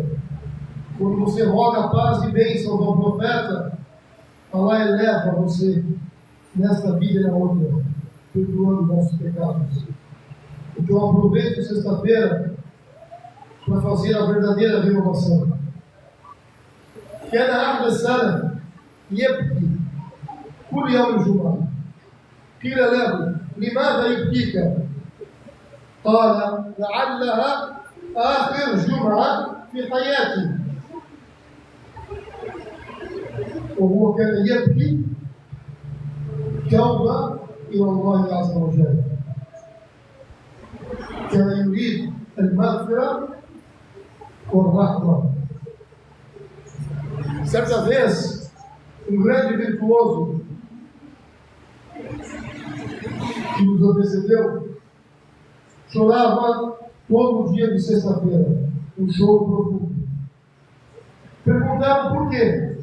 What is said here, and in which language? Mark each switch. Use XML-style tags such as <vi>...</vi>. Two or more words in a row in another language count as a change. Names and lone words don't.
<pt>Quando você roga paz e bênçãos ao profeta, Allah eleva você nesta vida e na outra, perdoando nossos pecados. Então aproveite a sexta-feira para fazer a verdadeira renovação.</pt> <ar>كان أحد السلف يبكي كل يوم الجمعة. قيل له: لماذا يبكيك؟ قال: لعلها آخر جمعة في حياتي. وهو كان يبكي توبة إلى الله عز وجل. كان يريد المغفرة والرحمة.</ar> <pt>Certa vez, um grande virtuoso que nos antecedeu chorava todo dia de sexta-feira, um choro profundo. Perguntaram por quê.</pt>